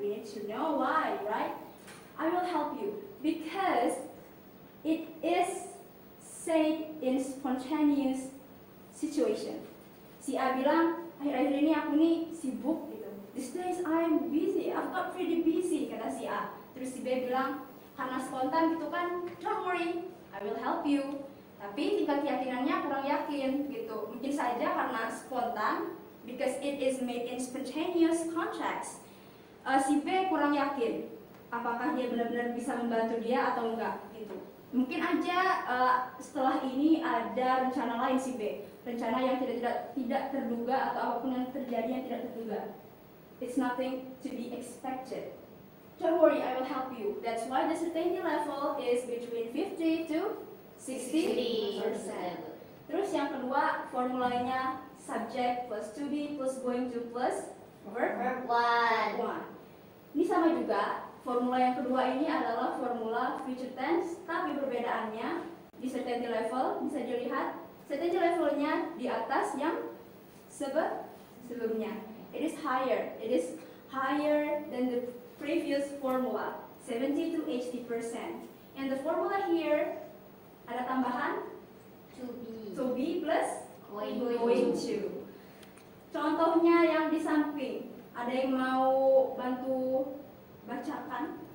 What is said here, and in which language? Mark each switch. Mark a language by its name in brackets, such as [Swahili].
[English] We need to know why, right? I will help you because it is said in spontaneous situation. [Indonesian] Si A bilang, akhir-akhir ini aku nih sibuk gitu. [English] These days I'm busy. I've got pretty busy, [Indonesian] kata si A. Terus si B bilang, karena spontan gitu kan, [English] don't worry, I will help you. [Indonesian] Tapi tingkat keyakinannya kurang yakin gitu. Mungkin saja karena spontan, [English] because it is made in spontaneous context. [Indonesian] Si B kurang yakin. apakah dia benar-benar bisa membantu dia atau enggak gitu. Mungkin aja setelah ini ada rencana lain si B, rencana yang tidak terduga atau apapun yang terjadi yang tidak terduga. [English] It's nothing to be expected. Don't worry, I will help you. That's why the certainty level is between 50 to 60%. [Indonesian] Terus yang kedua, formulanya [English] subject plus to be plus going to plus verb one. [Indonesian] Ini sama juga. Formula yang kedua ini adalah formula future tense, tapi perbedaannya di certainty level bisa dilihat certainty levelnya di atas yang sebelumnya. [English] It is higher than the previous formula, 70 to 80%. And the formula here [Indonesian] ada tambahan [English] to be plus going to. [Indonesian] Contohnya yang di samping, ada yang mau bantu bacakan?